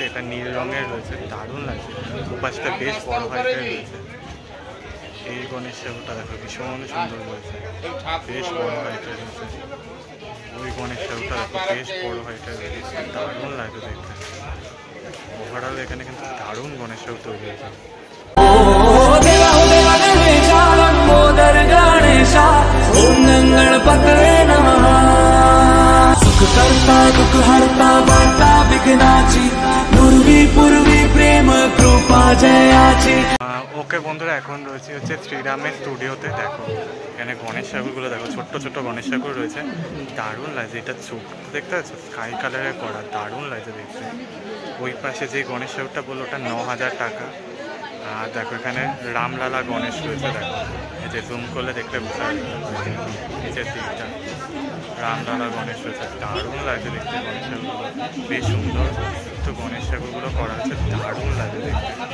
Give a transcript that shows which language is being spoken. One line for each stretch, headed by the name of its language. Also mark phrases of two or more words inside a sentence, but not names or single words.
Bangla: এটা নীল রঙের রয়েছে, দারুণ লাগছে। উপাসটা বেশ বড় হাইটের রয়েছে। এই গণেশ ঠাকুরটা দেখো ভীষণ সুন্দর রয়েছে, বেশ বড় হাইটের রয়েছে। ওই গণেশ ঠাকুরটা দেখো বেশ বড় হাইটের রয়েছে, দারুণ লাগে দেখতে। ওভারঅল এখানে কিন্তু দারুণ গণেশ ঠাকুর তৈরি হয়েছে।
Hindi: देवा हो देवा गणेशा लंबोदर गणेशा
Sanskrit: ओम गणपतये नमः
Marathi: सुख करता दुख हरता वार्ता विघ्नाची पूर्वी पूर्वी प्रेम कृपा जयाची।
Bangla: ওকে বন্ধুরা, এখন রয়েছে হচ্ছে শ্রীরামের স্টুডিওতে। দেখো এখানে গণেশ ঠাকুরগুলো দেখো, ছোট্ট ছোট্ট গণেশ ঠাকুর রয়েছে, দারুণ লাগছে। এটা চোখ দেখতে পাচ্ছ,
English: sky colour
Bangla: করা, দারুণ লাগছে দেখতে। ওই পাশে যে গণেশ ঠাকুরটা বললো ওটা 9,000 টাকা। আর দেখো এখানে রামলালা গণেশ রয়েছে, দেখো এই যে জুম করলে দেখতে বুঝতে পারবে নিচের দিকটা রামলালা গণেশ রয়েছে, দারুণ লাগছে দেখতে গণেশ ঠাকুরগুলো, বেশ সুন্দর তো গণেশ ঠাকুরগুলো করা হচ্ছে, দারুণ লাগছে দেখতে।